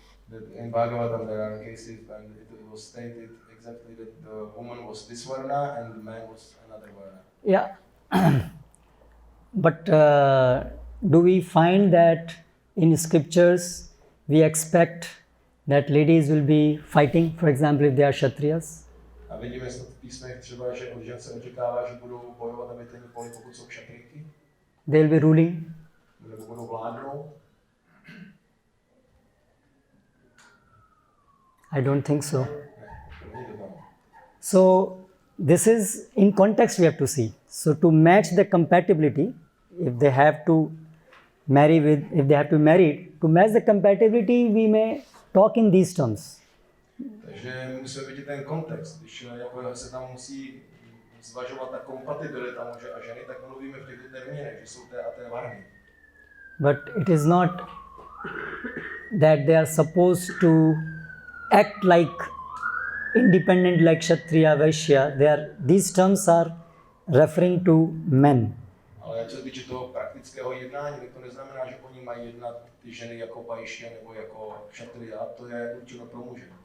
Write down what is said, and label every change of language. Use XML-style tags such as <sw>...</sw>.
<en>That in Bhagavatam there are cases and it was stated exactly that the woman was this varna and the man was another varna. Yeah. But do we find that in scriptures we expect that ladies will be fighting, for example, if they are Kshatriyas?</en> <cs>A vidíme v písmech třeba, že od žen se očekává, že budou bojovat na bitevní poli, pokud jsou Kshatriyky.</cs> <en>They will be ruling?</en> <cs>Nebo budou vládnout.</cs> <en>I don't think so. So this is in context we have to see. So to match the compatibility, if they have to marry to match the compatibility, we may talk in these terms.</en> <cs>Takže musíme vidět ten kontext. Když jako se tam musí zvažovat ta kompatibilita muže a ženy, tak mluvíme v těchto termínech, že jsou té a té varny.</cs> <en>But it is not that they are supposed to act like independent like Kshatriya, Vaishya. These terms are referring to men.</en> <cs>Ale co se týče toho praktického jednání, tak to neznamená, že oni mají jednat ty ženy jako vaishya nebo jako kshatriya, to je určeno pro muže.</cs>